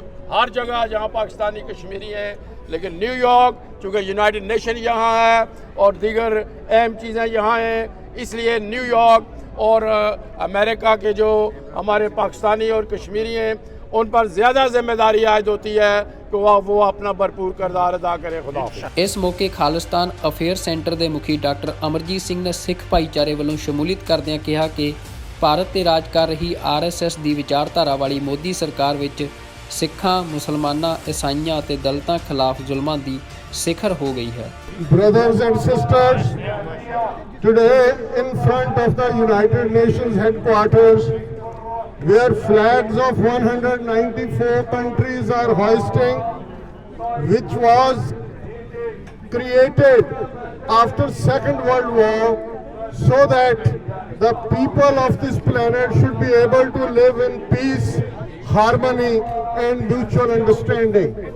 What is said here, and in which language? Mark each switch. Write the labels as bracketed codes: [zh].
[ur] ہر جگہ جہاں پاکستانی کشمیری ہیں، لیکن نیو یارک چونکہ یونائٹڈ نیشن یہاں ہے اور دیگر اہم چیزیں یہاں ہیں، اس لیے نیو یارک اور امریکہ کے جو ہمارے پاکستانی اور کشمیری ہیں ان پر زیادہ ذمہ داری عائد ہوتی ہے کہ وہ اپنا بھرپور کردار ادا کرے۔ خدا حافظ۔ [pa] ਇਸ ਮੌਕੇ ਖਾਲਿਸਤਾਨ ਅਫੇਅਰ ਸੈਂਟਰ ਦੇ ਮੁਖੀ ਡਾਕਟਰ ਅਮਰਜੀਤ ਸਿੰਘ ਨੇ ਸਿੱਖ ਭਾਈਚਾਰੇ ਵੱਲੋਂ ਸ਼ਮੂਲੀਅਤ ਕਰਦਿਆਂ ਕਿਹਾ ਕਿ ਭਾਰਤ ਤੇ ਰਾਜ ਕਰ ਰਹੀ ਆਰਐਸਐਸ ਦੀ ਵਿਚਾਰਧਾਰਾ ਵਾਲੀ ਮੋਦੀ ਸਰਕਾਰ ਵਿੱਚ ਸਿੱਖਾਂ, ਮੁਸਲਮਾਨਾਂ, ਈਸਾਈਆਂ ਅਤੇ ਦਲਿਤਾਂ ਖਿਲਾਫ ਜ਼ੁਲਮਾਂ ਦੀ ਸਿਖਰ ਹੋ ਗਈ ਹੈ। [en] Brothers and sisters, today in front of the United Nations headquarters, where flags of 194 countries are hoisting, which was created after Second World War so that the people of this planet should be able to live in peace, harmony and mutual understanding.